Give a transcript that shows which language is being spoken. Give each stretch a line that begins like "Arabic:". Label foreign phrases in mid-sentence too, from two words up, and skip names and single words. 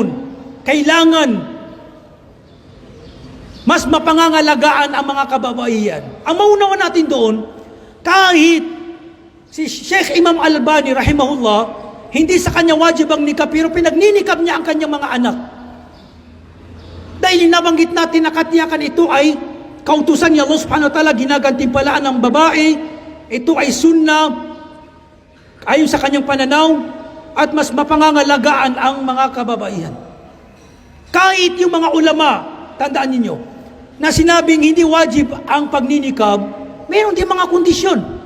Filipino: Kailangan mas mapangangalagaan ang mga kababaihan. Ang maunawa natin doon, kahit si Sheikh Imam Albani rahimahullah, hindi sa kanya wajib ang nikab, pero pinagninikab niya ang kanyang mga anak. Dahil nabanggit natin na katiyakan ito ay kautusan ni Allah
Arabic: سبحانه وتعالى,
Filipino: ginagantimpalaan ng babae, ito ay sunna, ayon sa kanyang pananaw, at mas mapangangalagaan ang mga kababaihan. Kahit yung mga ulama, tandaan ninyo, na sinabing hindi wajib ang pagninikab, mayroon din mga kondisyon.